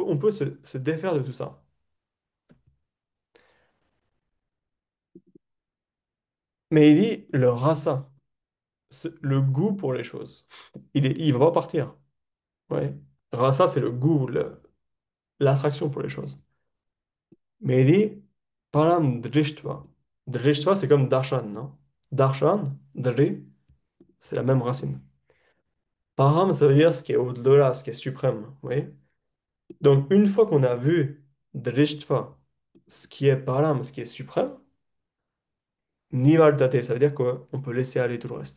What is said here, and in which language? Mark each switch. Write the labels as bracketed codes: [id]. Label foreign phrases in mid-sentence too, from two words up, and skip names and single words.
[fr] On peut se défaire de tout ça. Mais il dit le rasa, le goût pour les choses. Il va pas partir. Ouais. Rasa, c'est le goût, l'attraction pour les choses. Mais il dit [sa] परं दृष्ट्वा. [fr] Drishtva, c'est comme darshan, non? Darshan, dri, c'est la même racine. Param, ça veut dire ce qui est au-delà, ce qui est suprême. Oui. Donc, une fois qu'on a vu drishtva, ce qui est param, ce qui est suprême, nivardate, ça veut dire qu'on peut laisser aller tout le reste.